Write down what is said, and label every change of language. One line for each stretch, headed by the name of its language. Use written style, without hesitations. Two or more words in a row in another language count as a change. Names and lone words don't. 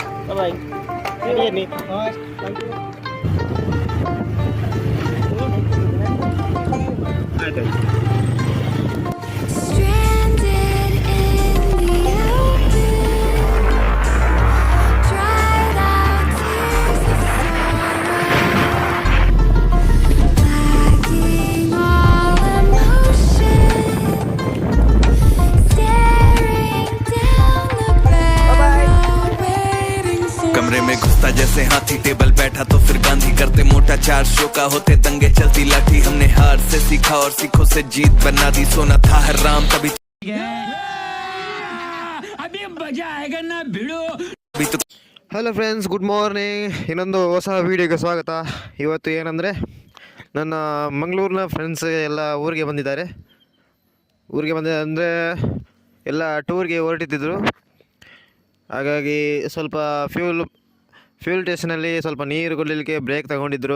Kannada: ಬಾಯ್. ರೆಡಿ ಆಯ್ತು.
English: Stranded in the open, dried out tears of sorrow, lacking all emotion, staring down the barrel, waiting for
Hindi: कमरे में घुसता जैसे हाथी, टेबल बैठा तो फिर गांधी करते मोटा, 4 शो का होते दंगे चलती लाठी, हमने हार से सीखा और सीखों से जीत बना दी, सोना था हराम तभी अभी मजा आएगा ना भिड़ो. तो
English: Hello friends, good morning.
Kannada: ಇನ್ನೊಂದು ಹೊಸ ವೀಡಿಯೋಗೆ ಸ್ವಾಗತ. ಇವತ್ತು ಏನಂದರೆ, ನನ್ನ ಮಂಗಳೂರಿನ ಫ್ರೆಂಡ್ಸ್ ಎಲ್ಲ ಊರಿಗೆ ಬಂದಿದ್ದಾರೆ. ಅಂದರೆ ಎಲ್ಲ ಟೂರ್ಗೆ ಹೊರಟಿದ್ದರು. ಹಾಗಾಗಿ ಸ್ವಲ್ಪ ಫ್ಯೂಲ್ ಸ್ಟೇಷನಲ್ಲಿ ಸ್ವಲ್ಪ ನೀರು ಕುಡಿಲಿಕ್ಕೆ ಬ್ರೇಕ್ ತಗೊಂಡಿದ್ದರು.